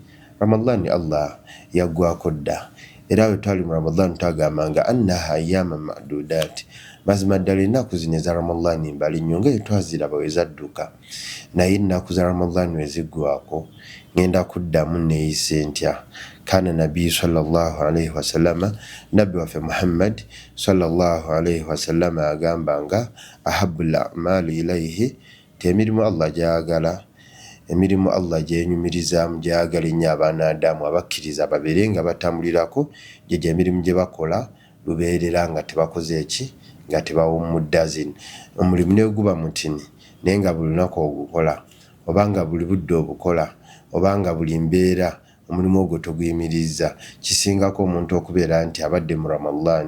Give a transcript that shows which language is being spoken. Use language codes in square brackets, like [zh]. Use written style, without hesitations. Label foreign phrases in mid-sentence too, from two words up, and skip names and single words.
[lg] Ramadan Allah yaggwako dda era bwe twali mu Ramadan twagambanga [ar] أنها أياما معدودات, [lg] mazima ddala ennaku zino eza Ramadan mbali nnyo nga twaziraba we zadduka, naye ennaku za Ramadan we ziggwako ngenda kuddamu neeyise ntya. [ar] كان النبي صلى الله عليه وسلم, [lg] nabbi waffe Muhammad [ar] صلى الله عليه وسلم [lg] agambanga [ar] أحب الأعمال إليه, [lg] temirimu Allah gyagala, emirimu Allah gyenyumirizaamu gyagala ennyo abaana Adamu abakkiriza babeere nga batambulirako gye emirimu gye bakola lubeerera nga tebakoze eki, nga tebawummudda. Omulimu ne guba mutini naye nga buli lunaku ogukola oba nga buli budde obukola oba nga buli mbeera omulimu ogwo toguyimirizza, kisingako omuntu okubeera nti abadde mu Ramadan.